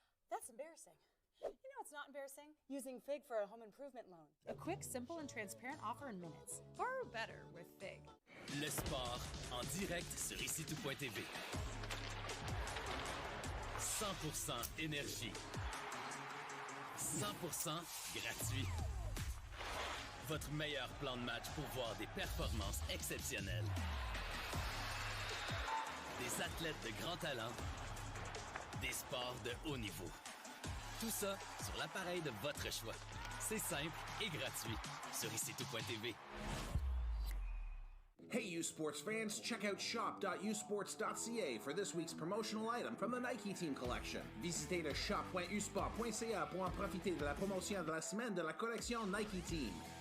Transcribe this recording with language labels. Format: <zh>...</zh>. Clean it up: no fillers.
<en>That's embarrassing. You know it's not embarrassing? Using FIG for a home improvement loan. A quick, simple, and transparent offer in minutes. Borrow better with FIG.</en> <fr>Le sport en direct sur icitout.tv. 100% énergie. 100% gratuit. Votre meilleur plan de match pour voir des performances exceptionnelles. Des athlètes de grand talent. des sports de haut niveau. Tout ça sur l'appareil de votre choix. C'est simple et gratuit sur icitout.tv.</fr> <en>Hey, U Sports fans, check out shop.usports.ca for this week's promotional item from the Nike Team Collection.</en> <fr>Visitez le shop.usport.ca pour en profiter de la promotion de la semaine de la collection Nike Team.</fr>